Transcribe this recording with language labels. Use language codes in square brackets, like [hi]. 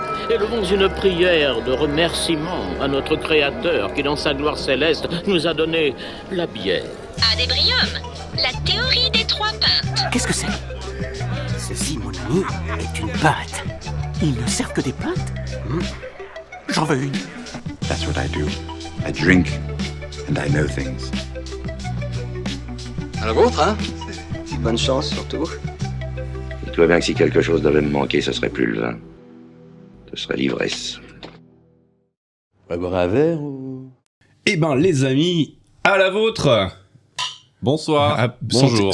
[fr] élevons une prière de remerciement à notre Créateur qui, dans sa gloire céleste, nous a donné la bière. Adébrium, la théorie des 3 pintes. Qu'est-ce que c'est ? Ceci, mon ami, est une pinte. Ils ne servent que des pintes ? J'en veux une. [en] That's what I do. I drink and I know things. [fr] À la vôtre, hein. Bonne chance, surtout. Dis-toi bien que si quelque chose devait me manquer, ce serait plus le vin. Ce serait l'ivresse. On va boire un verre ou... Eh ben, les amis, à la vôtre. Bonsoir. Bonjour.